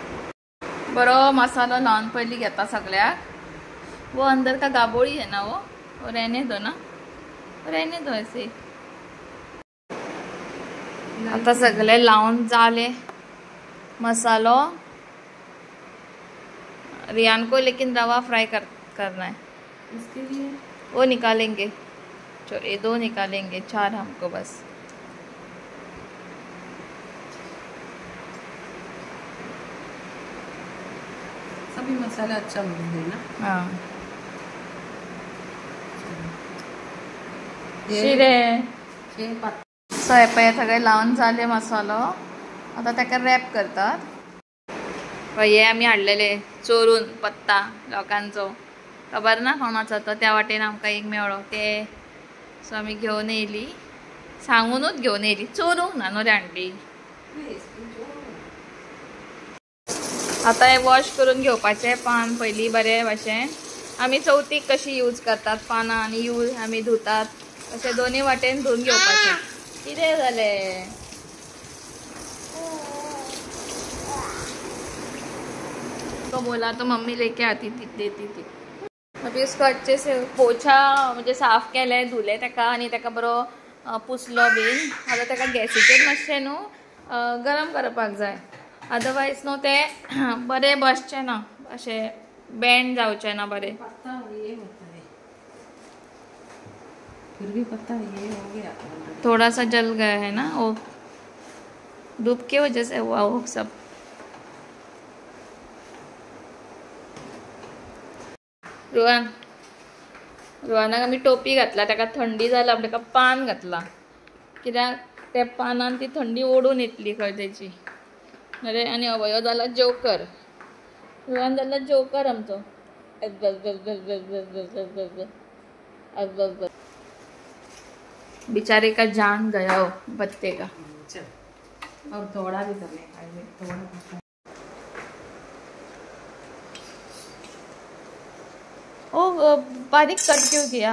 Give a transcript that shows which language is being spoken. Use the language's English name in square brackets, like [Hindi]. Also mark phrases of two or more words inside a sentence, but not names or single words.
[Konkani] बरो मसाला लावून पयली घेता सगळ्याक. [Hindi] वो अंदर का गाबोळी है ना वो, वो रहने दो ना, रहने दो ऐसे. [Konkani] आता सगळे लावून झाले मसालो. [Hindi] रियान को लेकिन रवा फ्राई करना है. इसके लिए वो निकालेंगे, ये 2 निकालेंगे, 4 हमको बस. सभी मसाला अच्छा मिल ना. हाँ शिरे. [Konkani] सो हे पळय सगळे लावून झाले मसालो. आता त्याका रॅप करतात. हे आम्ही हाडलेले चोरून पत्ता लोकांचो, खबर ना कोणाचो तो. त्या वाटेन आमकां एक मेळ्ळो ते. सो आमी घेवन येयली, सांगूनच घेवन येयली, चोरूंक ना न्हू रे आंटी. आता हे वॉश करून घेवपाचे पान पयली बरे भाशेन. आमी चवथीक कशी यूज करतात पानां आनी आमी धुतात अशें दोनी वाटेन धुवन घेवपाचे. कितें जालें? [Hindi] तो बोला तो मम्मी लेके आती देती थी. अभी उसको अच्छे से पोछा [Konkani] म्हणजे साफ केले, धुले तेका आनी तेका बरो पुसलो बीन. आता तेका गॅसीचेर मातशें न्हू गरम करपाक जाय, अदरवायज न्हू ते बरे बसचे ना, अशें बँड जावचे ना बरे. [Hindi] पत्ता ये होता है, फिर भी पत्ता ये हो गया, थोड़ा सा जल गया है ना वो, धूप की वजह से हुआ वो सब. [Konkani] रुहानाक आमी टोपी घातला, ताका थंडी जाला ताका पान घातला, कित्याक त्या पानान ती थंडी ओडून येतली खंय तेची. अरे आनी अवयो जाला जोकर. रुहान जाला जोकर आमचो. [Hindi] बेचारे का जान गया हो बत्ते का. और थोड़ा भी करने का, थोड़ा ओ बारीक कट क्यों किया?